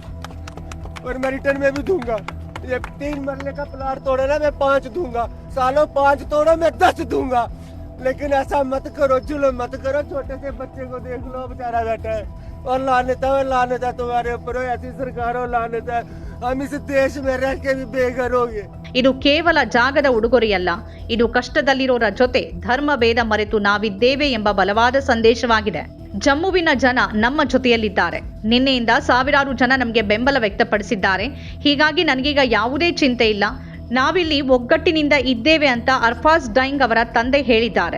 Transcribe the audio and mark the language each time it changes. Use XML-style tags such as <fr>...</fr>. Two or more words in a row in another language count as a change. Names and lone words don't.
<hi>ये 3 मरले का प्लॉट तोड़ा ना, मैं 5 दूंगा. सालों 5 तोड़ो, मैं 10 दूंगा. लेकिन ऐसा मत करो, जुल्म मत करो. छोटे से बच्चे को देख लो, बेचारा बैठा है. और लानत है तुम्हारे ऊपर. ऐसी सरकार हो, लानत है. हम इस देश में रह के भी बेघर हो गए.</hi> <kn>ಇದು ಕೇವಲ ಜಾಗದ ಉಡುಗೊರೆಯಲ್ಲ, ಇದು ಕಷ್ಟದಲ್ಲಿರೋರ ಜೊತೆ ಧರ್ಮ ಭೇದ ಮರೆತು ನಾವಿದ್ದೇವೆ ಎಂಬ ಬಲವಾದ ಸಂದೇಶವಾಗಿದೆ. ಜಮ್ಮುವಿನ ಜನ ನಮ್ಮ ಜೊತೆಯಲ್ಲಿದ್ದಾರೆ. ನಿನ್ನೆಯಿಂದ ಸಾವಿರಾರು ಜನ ನಮಗೆ ಬೆಂಬಲ ವ್ಯಕ್ತಪಡಿಸಿದ್ದಾರೆ. ಹೀಗಾಗಿ ನನಗೀಗ ಯಾವುದೇ ಚಿಂತೆ ಇಲ್ಲ. ನಾವಿಲ್ಲಿ ಒಗ್ಗಟ್ಟಿನಿಂದ ಇದ್ದೇವೆ ಅಂತ ಅರ್ಫಾಜ್ ಡೈಂಗ್ ಅವರ ತಂದೆ ಹೇಳಿದ್ದಾರೆ.</kn>